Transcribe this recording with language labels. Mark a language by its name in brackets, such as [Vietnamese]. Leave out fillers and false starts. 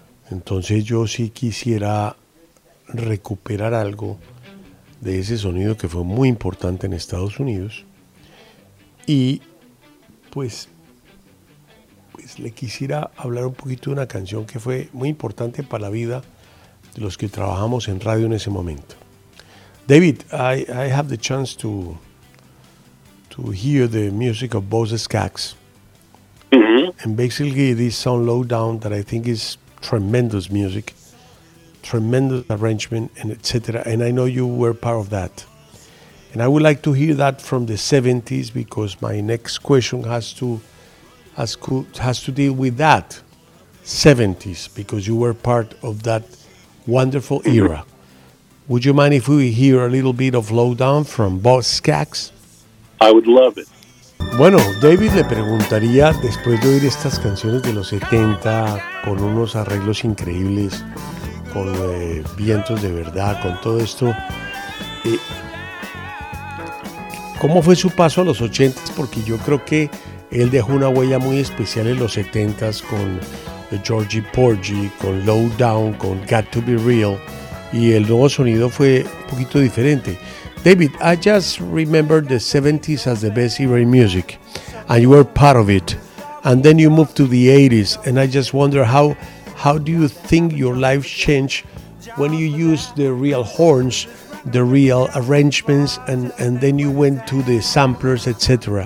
[Spanish] Entonces yo sí quisiera recuperar algo de ese sonido que fue muy importante en Estados Unidos. Y pues le quisiera hablar un poquito de una canción que fue muy importante para la vida de los que trabajamos en radio en ese momento. [English] David, I have the chance to hear the music of Bosa Skaggs. And basically this song Lowdown, that I think is tremendous music, tremendous arrangement, and etc. And I know you were part of that. And I would like to hear that from the 70s, because my next question has to deal with that 70s, because you were part of that wonderful era. Would you mind if we hear a little bit of Lowdown from Boss Skax? I would love it. [Spanish] Bueno, David le preguntaría, después de oír estas canciones de los 70 con unos arreglos increíbles, con vientos de verdad, con todo esto, ¿cómo fue su paso a los 80s? Porque yo creo que él dejó una huella muy especial en los 70s con Georgie Porgy, con Lowdown, con Got to Be Real, y el nuevo sonido fue un poquito diferente. [English] David, I just remember the 70s as the best era in music, and you were part of it. And then you moved to the 80s, and I just wonder how do you think your life changed when you used the real horns, the real arrangements, and then you went to the samplers, etc.